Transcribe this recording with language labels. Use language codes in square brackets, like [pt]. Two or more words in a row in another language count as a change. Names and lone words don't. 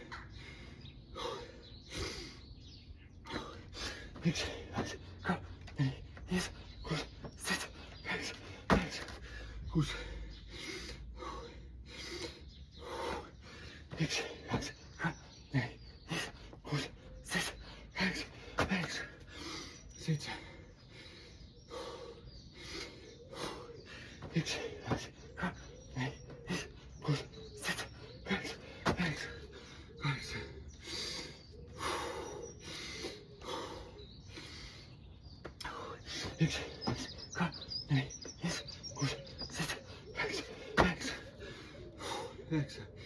[et] Üks, kaks, neli, viis, kuus, seitse, kaheksa, üheksa, kuus. Üks, kaks, neli, viis, kuus, seitse, kaheksa, üheksa, seitse. Üks. [fi] kaksi, kolme, neljä, viisi, kuusi, seitsemän, kahdeksan, yhdeksän, kahdeksan. Yksi, kaksi, kolme, neljä, viisi, kuusi, seitsemän, kahdeksan, yhdeksän, yhdeksän.